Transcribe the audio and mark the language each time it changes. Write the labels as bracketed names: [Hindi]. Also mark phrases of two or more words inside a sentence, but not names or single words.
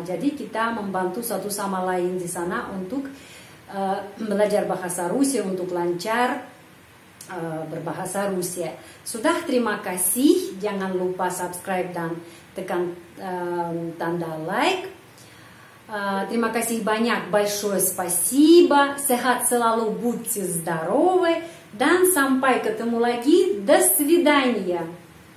[Indonesian] Jadi kita membantu satu sama lain di sana untuk belajar bahasa Rusia, untuk lancar berbahasa Rusia. Sudah, terima kasih. Jangan lupa subscribe dan tekan tanda like. Terima kasih banyak. [Russian] Большое спасибо. [Indonesian] Sehat selalu, [Russian] будьте здоровы. [Indonesian] Dan sampai ketemu lagi. [Russian] До свидания.